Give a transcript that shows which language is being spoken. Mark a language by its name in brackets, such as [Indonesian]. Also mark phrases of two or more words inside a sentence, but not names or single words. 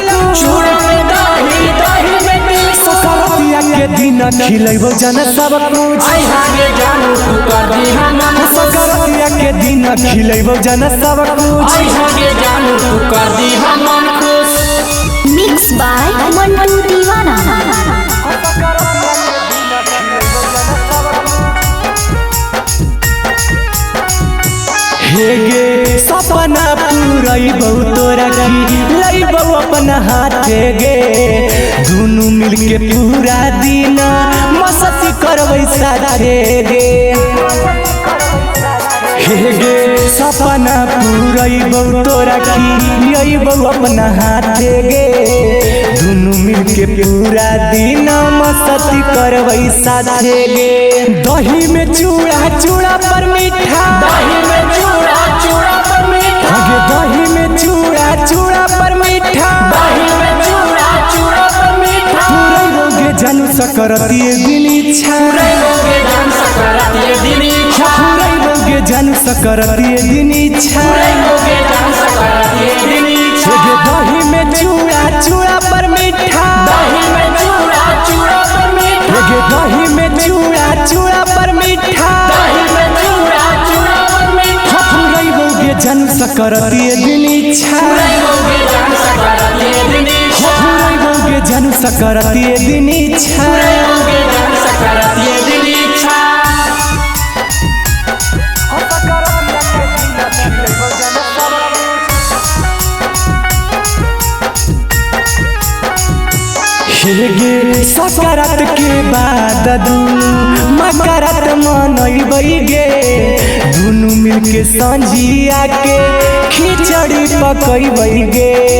[Maithili] चूड़ा में दही दही में तिलक सकरतिया के दिन खिलैबो जान सब कुछ अइहा के जानू तू कर दी हमन सकरतिया के दिन खिलैबो जान सब कुछ अइहा के जानू तू कर दी हमन खुश [English] Mixed by Mantu Divana. [Maithili] हे गे सपना पूरैबौ तोरा खिलैबौ अपन हाथे गे दुनू मिलके पूरा दिन मस्ती करबै साथे गे हे गे सपना पूरैबौ तोरा खिलैबौ अपन हाथे गे दुनू मिलके पूरा दिन मस्ती करबै साथे गे दही में चूड़ा चूड़ा पर मीठा दही में चूड़ा चूड़ा पर मीठा गे दही में चूड़ा चूड़ा पर मीठा दही में चूड़ा चूड़ा पर मीठा पूरैबौगे जानू सकरतिए दिन इच्छा पूरैबौगे जान सकरतिए दिन इच्छा पूरैबौगे जानू सकरतिए दिन इच्छा पूरैबौगे जान सकरतिए दिन इच्छा गे दही में चूड़ा चूड़ा पर मीठा दही में चूड़ा चूड़ा पर मीठा गे दही में चूड़ा चूड़ा पर मीठा दही में चूड़ा चूड़ा पर मीठा पूरैबौगे जानू सकरतिए दिन इच्छा पूरैबौगे जान सकरतिए दिन इच्छा पूरैबौगे जानू सकरतिए दिन इच्छा पूरैबौगे जान सकरतिए दिन इच्छा गे सकरात के बाद दुनू मकरात मनैबै गे दुनू मिलके संझिया के खिचड़ी पकैबै गे